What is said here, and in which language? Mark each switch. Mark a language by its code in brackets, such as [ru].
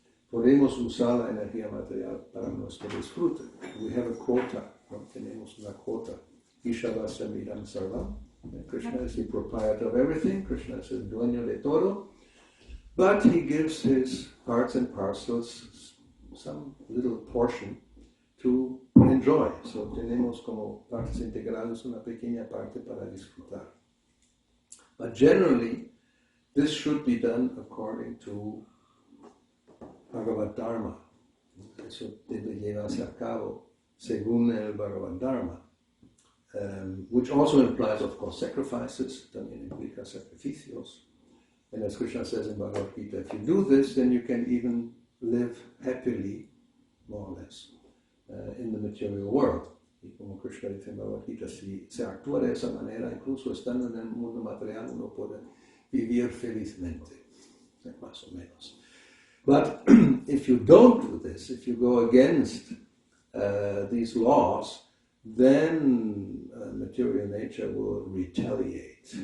[es] Podemos usar la energía material para nuestro disfrute. [en] We have a quota, [es] ¿no? Tenemos una quota. [sa] Ishavasya midam sarvam. [en] Krishna is the proprietor of everything. [es] Krishna is el dueño de todo. [en] But he gives his parts and parcels some little portion to enjoy. [es] So tenemos como partes integrales una pequeña parte para disfrutar. [en] But generally, this should be done according to Bhagavad Dharma. [es] Eso debe llevarse a cabo según el Bhagavad Dharma, [en] which also implies, of course, sacrifices. [es] También implica sacrificios. [en] And as Krishna says in Bhagavad Gita, if you do this, then you can even live happily, more or less, in the material world. [es] Y como Krishna dice en Bhagavad Gita, si se actúa de esa manera, incluso estando en el mundo material, uno puede vivir felizmente, más o menos. [en] But if you don't do this, if you go against these laws, then material nature will retaliate.